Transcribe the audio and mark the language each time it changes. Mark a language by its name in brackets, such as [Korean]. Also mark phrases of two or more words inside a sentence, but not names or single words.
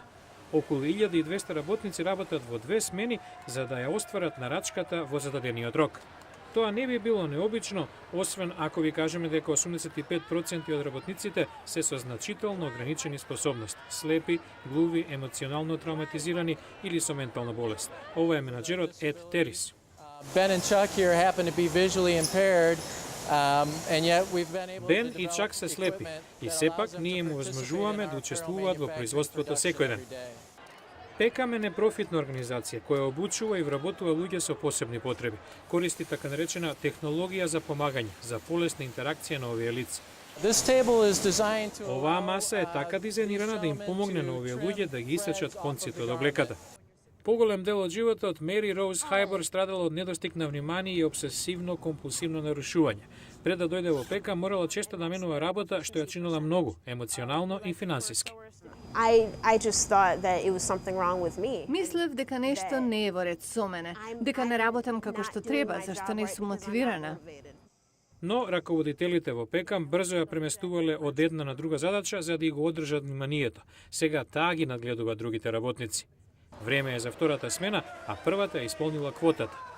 [Macedonian] Околу 1200 работници работат во 2 смени за да ја остварат нарачката во зададениот рок. Тоа не би било необично, освен ако ви кажеме дека 85% од работниците се со значително ограничени способности, слепи, глуви, емоционално травматизирани или со ментална болест. Ова е менаџерот Ед Терис. [English] Ben and Chuck here happen to be visually impaired, and yet we've been able [Macedonian] Бен [English] to [Macedonian] и [English] develop [Macedonian] Чак се слепи [English] equipment [Macedonian] и [English] that [Macedonian] сепак [English] allows them [Macedonian] ние [English] to [Macedonian] му [English] participate [Macedonian] возможуваме [English] in [Macedonian] да [English] our [Macedonian] учествуваат во [English] manufacturing [Macedonian] производството [English] production [Macedonian] секој ден. [English] every day. [Macedonian] Пекам е непрофитна организација која обучува и вработува луѓе со посебни потреби. Користи така наречена технологија за помагање, за полесна интеракција на овие лица. [English] This table is designed to [Macedonian] Оваа [English] allow, [Macedonian] маса е така дизајнирана да им помогне на овие луѓе да ги исечат конците од облеката. Поголем дел од животот Мери Роуз Хајбор страдала од недостиг на внимание и обсесивно-компулсивно нарушување. Пред да дојде во Пекам, морала често да менува работа, што ја чинела многу, емоционално и финансиски. [English] I just thought that it was something wrong with me. [Macedonian] Мислев дека нешто не е во ред со мене, дека не работам како што треба, зашто не сум мотивирана. Но раководителите во Пекам брзо ја преместувале од една на друга задача за да ги го одржат вниманието. Сега таа ги надгледува другите работници. Време е за втората смена, а првата ја исполнила квотата.